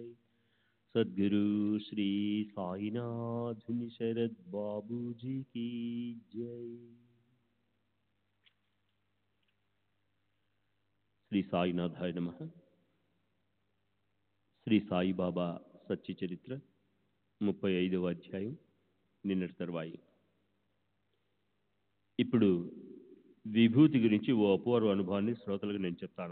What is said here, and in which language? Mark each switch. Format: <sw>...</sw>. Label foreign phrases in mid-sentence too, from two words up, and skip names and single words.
<hi>सद्गुरु श्री साईनाथ शरद बाबू जी की जय।</hi> <sa>శ్రీ సాయినాథాయ నమః.</sa> <te>శ్రీ సాయిబాబా సత్య చరిత్ర 35వ అధ్యాయం నిన్నటి తర్వాయి. ఇప్పుడు విభూతి గురించి ఓ అపూర్వ అనుభవాన్ని శ్రోతలకు నేను చెప్తాను.</te>